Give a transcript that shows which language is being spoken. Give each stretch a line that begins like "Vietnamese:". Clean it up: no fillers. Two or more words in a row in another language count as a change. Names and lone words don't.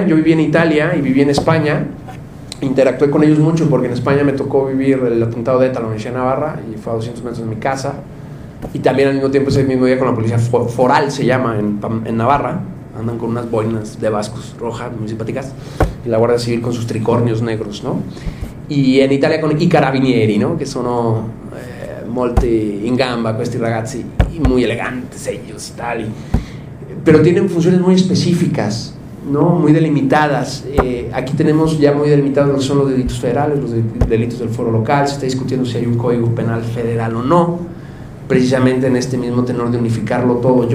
Spanish: Yo viví en Italia y viví en España. Interactué con ellos mucho porque en España me tocó vivir el atentado de ETA en la Universidad de Navarra, y fue a 200 metros de mi casa. Y también al mismo tiempo, ese mismo día, con la policía foral, se llama, en Navarra. Andan con unas boinas de vascos rojas, muy simpáticas, y la Guardia Civil con sus tricornios negros, ¿no? Y en Italia con
Italian: i carabinieri, ¿no? Che sono molti in gamba questi ragazzi,
Spanish: muy elegantes ellos, tal, pero tienen funciones muy específicas, ¿no? Muy delimitadas. Aquí tenemos ya muy delimitados lo que son los delitos federales, los delitos del foro local. Se está discutiendo si hay un código penal federal o no, precisamente en este mismo tenor de unificarlo todo.